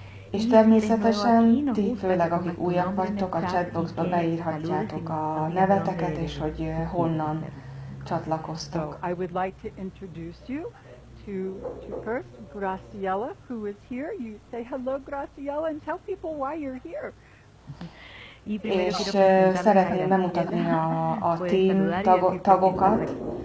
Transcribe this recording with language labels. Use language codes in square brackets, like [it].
[hu] És természetesen ti, főleg akik újak vagytok, a chatboxba beírhatjátok a neveteket, és hogy honnan csatlakoztok. [en] So I would like to introduce you to first Graciela, who is here. You say hello, Graciela, and tell people why you're here. [hu] És szeretném bemutatni a team tagokat.